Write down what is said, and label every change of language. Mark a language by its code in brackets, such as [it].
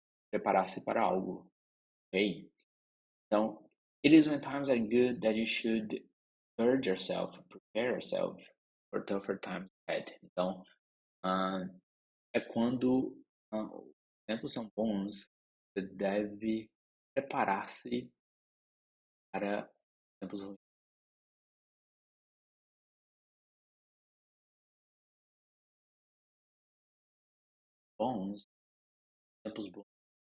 [pt] Preparar-se para algo, ok? [en] Então, it is when times are good that you should gird yourself, prepare yourself for tougher times ahead. [pt] Então, é quando os tempos são bons, você deve preparar-se para tempos bons, tempos bons.